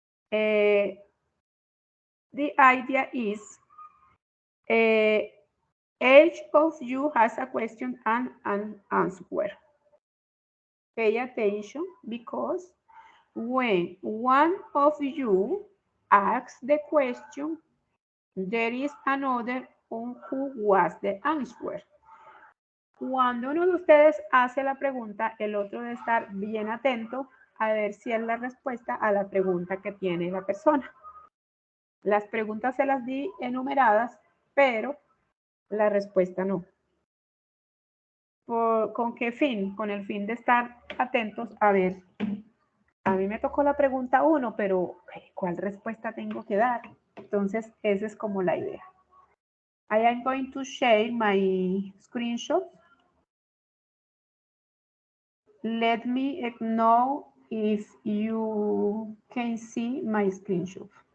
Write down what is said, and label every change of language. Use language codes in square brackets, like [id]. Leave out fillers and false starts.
[en] The idea is each of you has a question and an answer. Pay attention because when one of you asks the question, there is another who was the answer. [es] Cuando uno de ustedes hace la pregunta, el otro debe estar bien atento a ver si es la respuesta a la pregunta que tiene la persona. Las preguntas se las di enumeradas, pero la respuesta no. ¿Con qué fin? Con el fin de estar atentos a ver. A mí me tocó la pregunta 1, pero ¿cuál respuesta tengo que dar? Entonces, esa es como la idea. [en] I am going to share my screenshot. Let me know if you can see my screenshot.